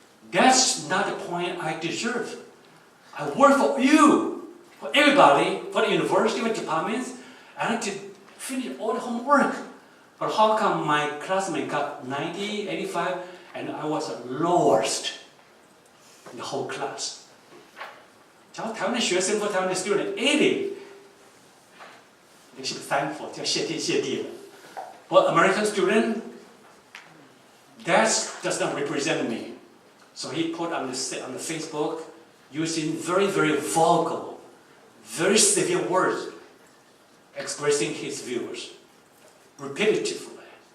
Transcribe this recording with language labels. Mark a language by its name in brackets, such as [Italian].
[English] That's not the point I deserve. I work for you, for everybody, for the university, for departments. I had to finish all the homework. But how come my classmate got 90, 85, and I was the lowest in the whole class? [Chinese] 假如台湾的学生或台湾的 [English] student 80, they should be thankful, [Chinese] 叫谢天谢地了。 [English] But American student, that does not represent me. So he put on the Facebook using very, very vulgar, very severe words, expressing his views repetitively.